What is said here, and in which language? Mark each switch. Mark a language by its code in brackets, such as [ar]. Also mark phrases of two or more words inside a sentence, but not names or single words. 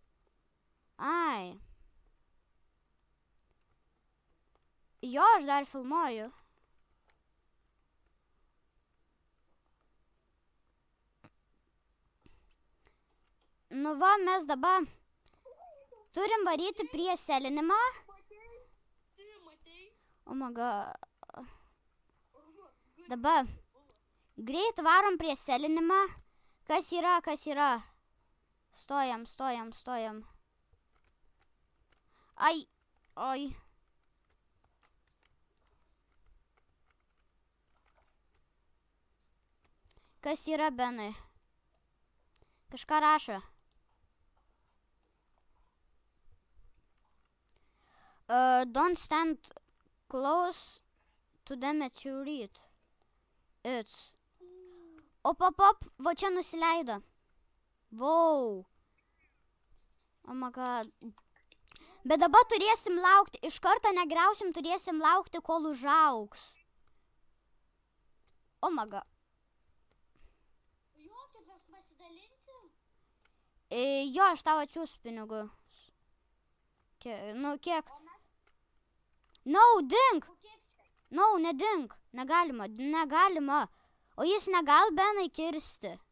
[lt] Ai. Jo, aš dar filmuoju. Nu va, mes dabar turim varyti prie selinimą. Matei? [en] Oh my god. [lt] Dabar greit varom prie selinimą. Kas yra? Stojam. Ai. Kas yra, Benai? Kažką rašo. [en] Don't stand close to the meteorite. It's. Op, [lt] va čia nusileido. [en] Wow. Oh my god. [lt] Bet dabar turėsim laukti, iš karto negriausim, turėsim laukti, kol užaugs. [en] Oh my god. [lt] Jo, tai mes pasidalinsim? Jo, aš tau atsiųsiu pinigus. Kiek? No, dink. No, nedink. Negalima. O jis negal Benai kirsti.